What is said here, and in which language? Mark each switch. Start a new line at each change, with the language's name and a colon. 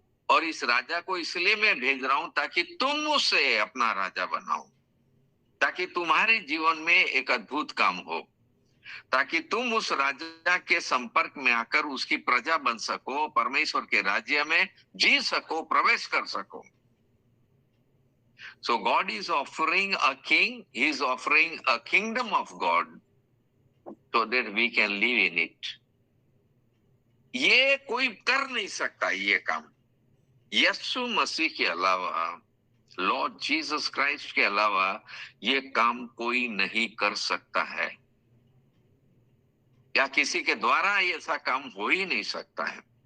Hindi: और इस राजा को इसलिए मैं भेज रहा हूं ताकि तुम उसे अपना राजा बनाओ, ताकि तुम्हारे जीवन में एक अद्भुत काम हो, ताकि तुम उस राजा के संपर्क में आकर उसकी प्रजा बन सको, परमेश्वर के राज्य में जी सको, प्रवेश कर सको।
English: So God is offering a king, he is offering a kingdom of God so that we can live in it.
Hindi: ये कोई कर नहीं सकता ये काम, यीशु मसीह के अलावा, लॉर्ड जीसस क्राइस्ट के अलावा ये काम कोई नहीं कर सकता है, या किसी के द्वारा ऐसा काम हो ही नहीं सकता है।